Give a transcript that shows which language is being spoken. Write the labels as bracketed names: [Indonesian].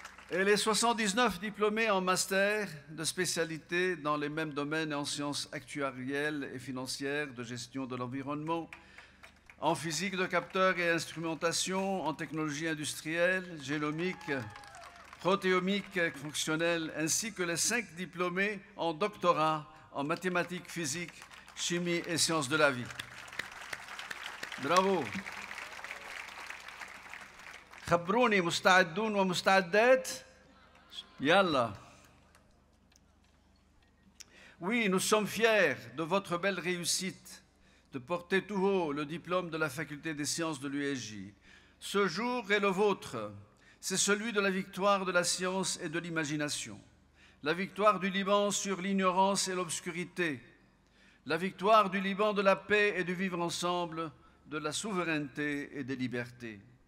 [French] Et les 79 diplômés en master de spécialité dans les mêmes domaines en sciences actuarielles et financières, de gestion de l'environnement, en physique de capteurs et instrumentation, en technologie industrielle, génomique, protéomique fonctionnelle, ainsi que les 5 diplômés en doctorat en mathématiques, physique, chimie et sciences de la vie. Bravo. [Arabic] خبروني مستعدون ومستعدات؟ يلا. [French] Oui, nous sommes fiers de votre belle réussite, de porter tout haut le diplôme de la Faculté des sciences de l'USJ. Ce jour est le vôtre, c'est celui de la victoire de la science et de l'imagination, la victoire du Liban sur l'ignorance et l'obscurité, la victoire du Liban de la paix et du vivre ensemble, de la souveraineté et des libertés.